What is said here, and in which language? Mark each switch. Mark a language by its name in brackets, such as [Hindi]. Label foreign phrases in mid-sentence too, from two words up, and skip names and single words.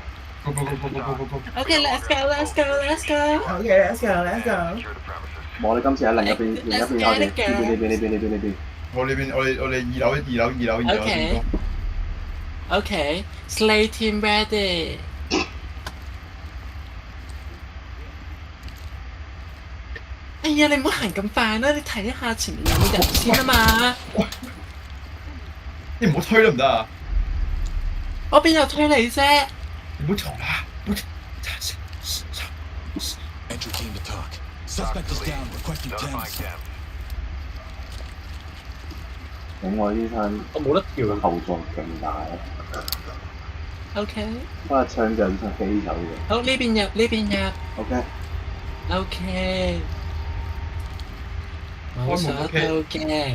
[English] Okay, let's go. Okay, let's go. [Cantonese] 我哋今次喺另一邊我哋呢邊。我哋二樓。 [English] Okay, Slay team ready. [Cantonese] 哎呀，你唔好行咁快啦，你睇一下前面有冇人先啊嘛。你唔好推得唔得啊？我邊有推你啫？你唔好嘈啦，唔好嘈。 [English] Entry team to talk. Suspect is down. Requesting 10. [Cantonese] 咁我呢餐我冇得調後座勁大。 OK。不過槍就出機手嘅。好，呢邊入。OK。冇鎖到嘅。